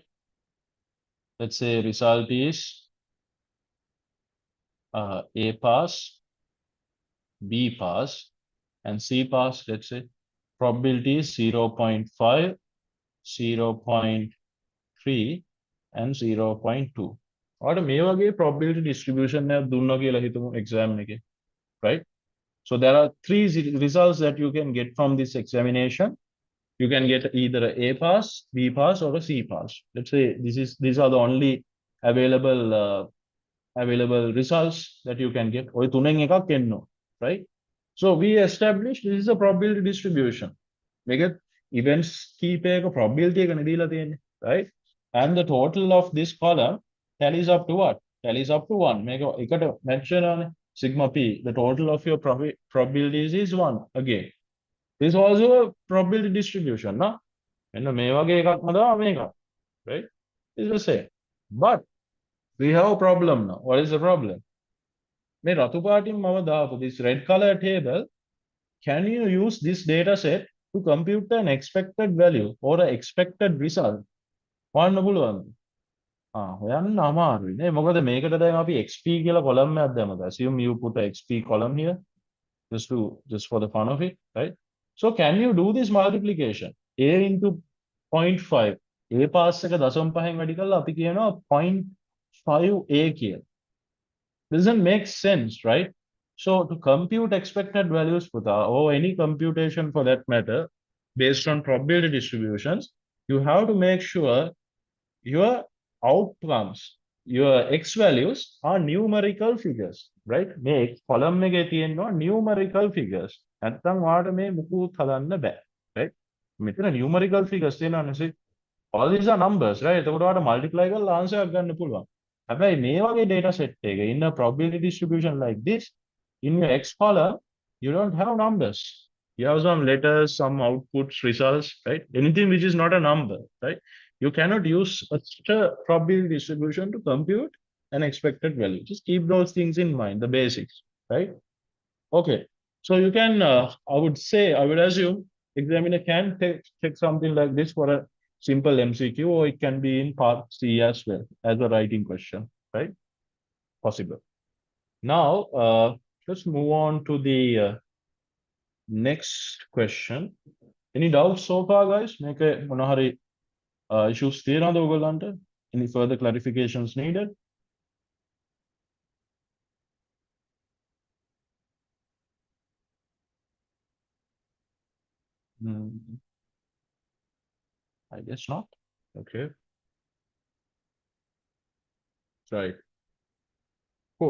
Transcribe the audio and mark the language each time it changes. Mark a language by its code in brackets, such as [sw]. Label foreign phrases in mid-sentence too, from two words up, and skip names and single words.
[en] Let's say result is A pass, B pass, and C pass. Let's say probability is 0.5, 0.3, and 0.2. [si] ඔයාලට මේ වගේ [en] probability distribution [si] එකක් දුන්නා කියලා හිතමු exam එකේ, [en] right? So there are three results that you can get from this examination. You can get either a A pass, B pass, or a C pass. Let's say these are the only available results that you can get. [si] ඔය තුනෙන් එකක් එන්න, [en] right? So we established this is a probability distribution. Make it events [si] කීපයක probability එක නෙදීලා තියෙන්නේ, [en] right? And the total of this column tallies up to what? Tallies up to 1. [si] මේක එකට match වෙනවානේ. [en] Sigma p. The total of your probabilities is 1 again. This is also a probability distribution, no? [si] මෙන්න මේ වගේ එකක්ම තමයි මේක, [en] right? It's the same. But we have a problem now. What is the problem? [si] මේ රතු පාටින් මම දාපු [en] this red color table, can you use this data set to compute an expected value or an expected result? [si] හොයන්න පුළුවන්ද? හොයන්න අමාරුයි නේ. මොකද මේකට දැන් අපි XP කියලා column එකක් දැම්මද? [en] Assume you put a XP column here just for the fun of it, right? So can you do this multiplication? A into [si] 0.5. A pass එක 0.5න් වැඩි කරලා අපි කියනවා 0.5A කියලා. [en] Doesn't make sense, right? So to compute expected values or any computation for that matter, based on probability distributions, you have to make sure your outcomes, your X values are numerical figures, right? Make column [si] එකේ තියෙනවා [en] numerical figures. [si] නැත්නම් ඔයාලට මේ මුකුත් හදන්න බෑ, right? මෙතන [en] numerical figures [si] තියෙනවානේ. [en] All these are numbers, right? [si] එතකොට ඔයාලට multiply කරලා answer එකක් ගන්න පුළුවන්. හැබැයි මේ වගේ data set එක [en] in a probability distribution like this, in your X column, you don't have numbers. You have some letters, some outputs, results, right? Anything which is not a number, right? You cannot use such a probability distribution to compute an expected value. Just keep those things in mind, the basics, right? Okay. So you can, I would assume, examiner can take something like this for a simple MCQ, or it can be in part C as well as a writing question, right? Possible. Now, let's move on to the next question. Any doubts so far, guys? Make a [si] මොනහරි issues තියෙනවද ඔයගොල්ලන්ට? [en] Any further clarifications needed? I guess not. Okay. Right. Cool.